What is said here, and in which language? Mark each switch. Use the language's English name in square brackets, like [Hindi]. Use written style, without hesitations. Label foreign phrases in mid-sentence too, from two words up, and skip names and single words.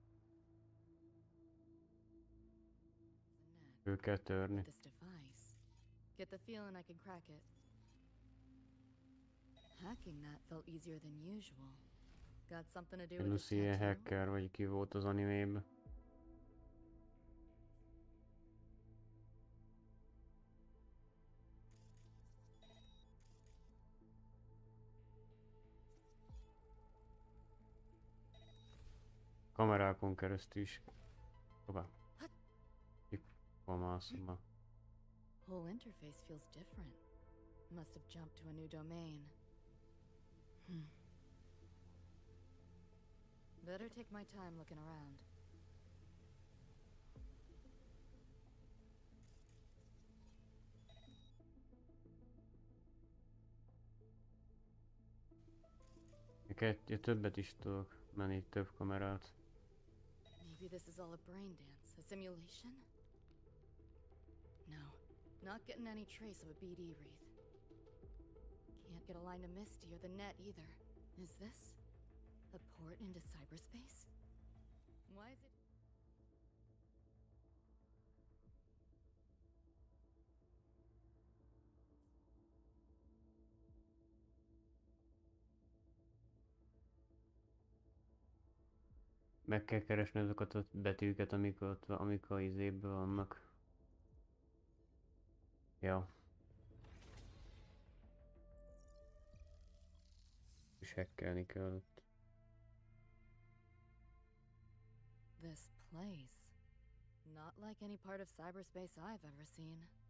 [Hungarian] Ő kell törni. [English] This device. Get the feeling I can crack it. Hacking that felt easier than usual. Got something to do with Lucy this [Hungarian] ilyen [English] tattoo? [Hungarian] hacker, vagy ki volt az animében. Kamerákon keresztül is. Hoppá. Hol mászom már? [English] Whole interface feels different. Must have jumped to a new domain. Better take my time looking around. [Hungarian] Ja, többet is tudok menni, több kamerát. [English] Maybe this is all a brain dance, a simulation? No, not getting any trace of a BD wreath. Can't get a line to Misty or the net either. Is this a port into cyberspace? Why is it... [Hungarian] Meg kell keresni azokat a betűket, amik a izéből vannak. Ja. És hackelni kell ott. [English] This place. Not like any part of cyberspace I've ever seen.